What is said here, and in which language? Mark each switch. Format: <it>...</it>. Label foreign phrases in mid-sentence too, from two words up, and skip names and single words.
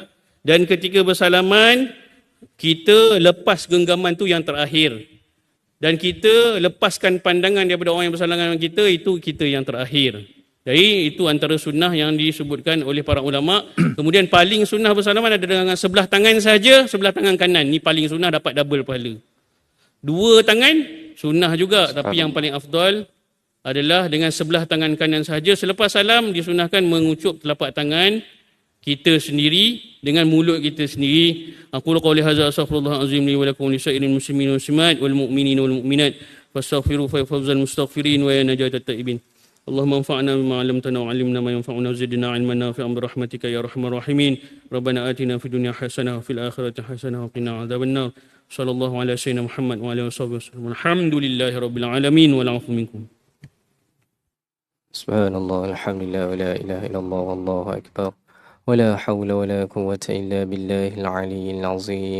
<ms>Dan ketika bersalaman, kita lepas genggaman tu yang terakhir. Dan kita lepaskan pandangan daripada orang yang bersalaman dengan kita, itu kita yang terakhir. Jadi itu antara sunnah yang disebutkan oleh para ulama. Kemudian paling sunnah bersalaman ada dengan sebelah tangan saja, sebelah tangan kanan. Ni paling sunnah, dapat double pahala. Dua tangan sunnah juga, tapi yang paling afdal adalah dengan sebelah tangan kanan sahaja. Selepas salam disunahkan mengucup telapak tangan kita sendiri dengan mulut kita sendiri.</ms> <ar>أقول قولي هذا أستغفر الله العظيم لي ولكم ولسائر المسلمين والمسلمات والمؤمنين والمؤمنات فاستغفروا فيا فوز المستغفرين ويا نجاة التائبين. اللهم انفعنا بما علمتنا وعلمنا ما ينفعنا وزدنا علما نافعا برحمتك يا أرحم الراحمين. ربنا آتنا في الدنيا حسنة وفي الآخرة حسنة وقنا عذاب النار. صلى الله على سيدنا محمد وآله وسلم. الحمد لله رب العالمين والعفو منكم. سبحان الله، الحمد لله، ولا إله إلا الله، والله أكبر. ولا حول ولا قوة إلا بالله العلي العظيم.</ar>